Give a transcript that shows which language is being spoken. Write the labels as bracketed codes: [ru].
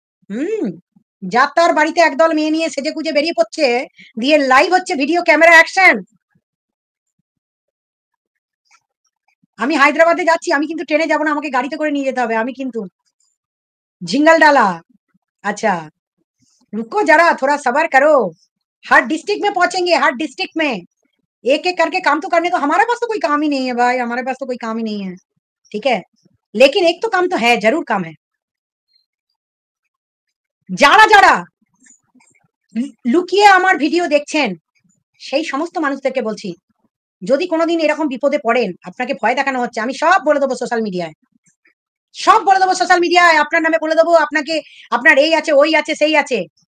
[bn] হুম, যার তার বাড়িতে একদল মেয়ে নিয়ে সেজে গুজে বেরিয়ে পড়ছে, দিয়ে লাইভ হচ্ছে, ভিডিও ক্যামেরা অ্যাকশন। আমি হায়দ্রাবাদে যাচ্ছি, আমি কিন্তু ট্রেনে যাবো না, আমাকে গাড়িতে করে নিয়ে যেতে হবে, আমি কিন্তু झिंगल डाला। [hi] अच्छा रुको जरा, थोड़ा सबर करो, हर डिस्ट्रिक्ट में पहुंचेंगे, हर डिस्ट्रिक्ट में एक एक करके काम तो करने को, हमारे पास तो कोई काम ही नहीं है भाई, हमारे पास तो कोई काम ही नहीं है, ठीक है, लेकिन एक तो काम तो है, जरूर काम है। [bn] যারা যারা লুকিয়ে আমার ভিডিও দেখছেন সেই সমস্ত মানুষদেরকে বলছি, যদি কোনোদিন এরকম বিপদে পড়েন, আপনাকে ভয় দেখানো হচ্ছে, আমি সব বলে দেবো সোশ্যাল মিডিয়ায়, সব বলে দেবো সোশ্যাল মিডিয়ায়, আপনার নামে বলে দেবো, আপনাকে আপনার এই আছে ওই আছে সেই আছে।